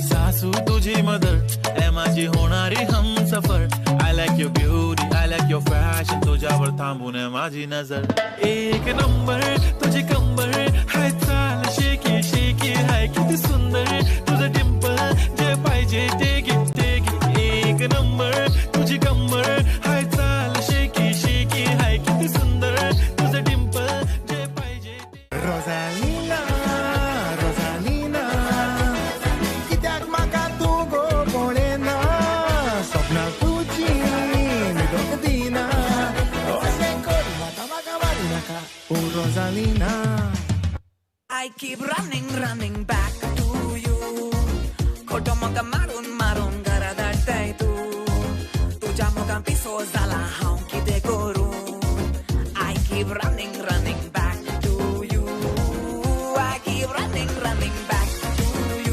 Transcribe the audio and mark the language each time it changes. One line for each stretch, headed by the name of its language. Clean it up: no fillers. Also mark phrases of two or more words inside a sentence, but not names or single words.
Marathi: सासू तुझी मदर ए माझी होणारी हमसफर
English: I like your beauty I like your fashion
Marathi: तुझ्यावर थांबून माझी नजर एक नंबर तुझी कंबर हाय चाल शेकी शेकी हाय किती सुंदर तुझं डिंपल जे पाहिजे ते घे एक नंबर तुझी कंबर हाय चाल शेकी शेकी हाय किती सुंदर तुझं डिंपल जे पाहिजे
Konkani: Rosalina, Rosalina, कित्याक म्हाका तू गो पळयना स्वप्ना तुजी न्हिदूंक दिना अशें करून म्हाका वाडी नाका ओ Rosalina.
English: I keep running, running back to you.
Konkani: खोटो मोगा मारून मारून घरा धाडटाय तूं तुझ्या मोगान पिसो जाला हांव कितें करूं
English: I keep running, running back to you. I keep running, running back to you.